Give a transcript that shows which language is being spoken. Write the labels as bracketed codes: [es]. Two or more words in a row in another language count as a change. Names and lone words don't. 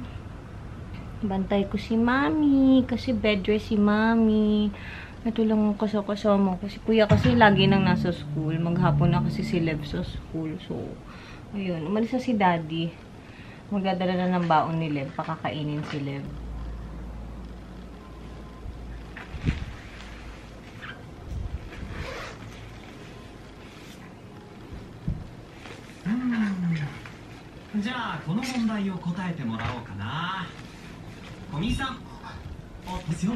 [tl] Bantay ko si Mami. Kasi bedrest si Mami. Ito lang ang kasama ko. Si Kuya kasi lagi nang nasa school. Maghapon na kasi si Lev sa school. So, ayun. Umalis na si Daddy. Magdadala na ng baon ni Lev. Pakakainin si Lev. [ja] じゃあこの問題を答えてもらおうかな。小見さん。ですよ。